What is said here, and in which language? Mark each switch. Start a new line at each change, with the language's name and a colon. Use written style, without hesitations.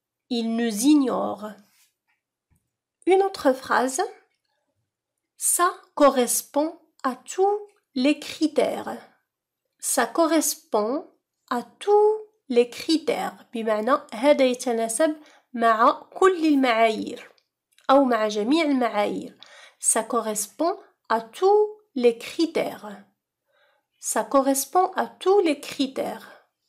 French: Il nous ignore. Une autre phrase. Ça correspond à tous les critères. Ça correspond à tous les critères.
Arabic: بمعنى هذا يتناسب مع كل المعايير أو مع جميع المعايير.
French: Ça correspond à tous les critères. Ça correspond à tous les critères.